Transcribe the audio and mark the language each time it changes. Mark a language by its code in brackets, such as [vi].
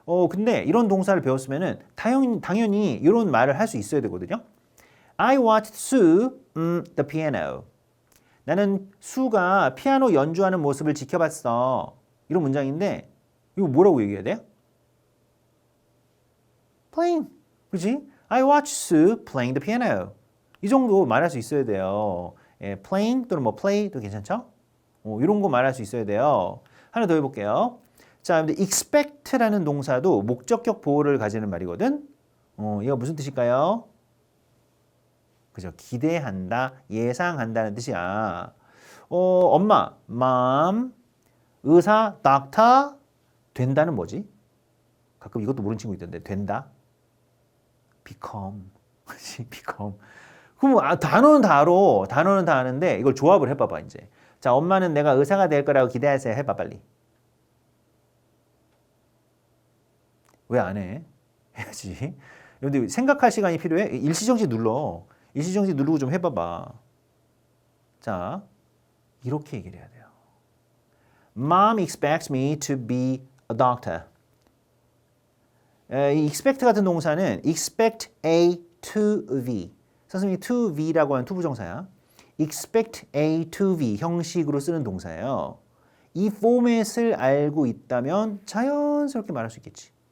[ko] 근데 이런 동사를 배웠으면은 당연히 이런 말을 할 수 있어야 되거든요. [en] I watched Sue the piano. [ko] 나는 수가 피아노 연주하는 모습을 지켜봤어. 이런 문장인데 이거 뭐라고 얘기해야 돼요? Playing. 그렇지? [en] I watched Sue playing the piano. [ko] 이 정도 말할 수 있어야 돼요. playing 또는 뭐 play도 괜찮죠? 이런 거 말할 수 있어야 돼요. 하나 더 해볼게요. 자, 근데 expect라는 동사도 목적격 보호를 가지는 말이거든. 이거 무슨 뜻일까요? 그죠? 기대한다, 예상한다는 뜻이야. 엄마, mom, 의사, doctor, 된다는 뭐지? 가끔 이것도 모르는 친구 있던데, 된다. become, become. 그럼 단어는 다 알아. 단어는 다 아는데 이걸 조합을 해봐봐 이제. 자, 엄마는 내가 의사가 될 거라고 기대하세요. 해봐 빨리. 왜 안 해? 해야지. 근데 생각할 시간이 필요해? 일시정지 눌러. 일시정지 누르고 좀 해봐봐. 자, 이렇게 얘기를 해야 돼요. [en] Mom expects me to be a doctor. [ko] 이 [en] expect [ko] 같은 동사는 [en] expect A to V. [ko] 선생님이 to V라고 하는 투부정사야. expect A to V 형식으로 쓰는 동사예요. 이 포맷을 알고 있다면 자연스럽게 말할 수 있겠지.